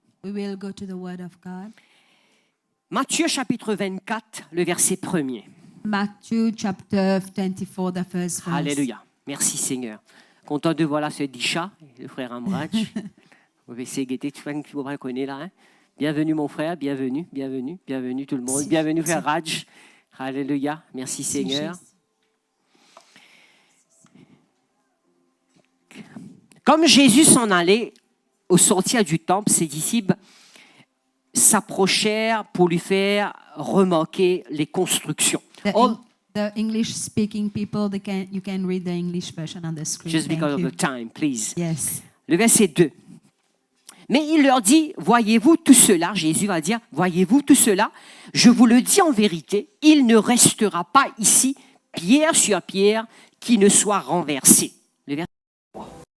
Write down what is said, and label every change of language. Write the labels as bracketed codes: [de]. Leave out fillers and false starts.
[en] We will go to the Word of God. [fr] Matthieu chapitre 24, le verset 1er. [en] Matthew chapter 24, the first verse. [fr] Alléluia. Merci Seigneur. Content de voir là ce Disha, le frère Amrach. Vous pouvez essayer de tu vois que vous connaissez là. Hein? Bienvenue mon frère, bienvenue tout le monde. Bienvenue frère Raj. Alléluia. Merci Seigneur. Comme Jésus s'en allait au sortir du temple, ses disciples s'approchèrent pour lui faire remarquer les constructions. [en] The English-speaking people, you can read the English version on the screen. Just because Thank of the time, please. Yes. [fr] Le verset 2. Mais il leur dit, voyez-vous tout cela, Jésus va dire, voyez-vous tout cela, je vous le dis en vérité, il ne restera pas ici pierre sur pierre qui ne soit renversée. Le verset 3.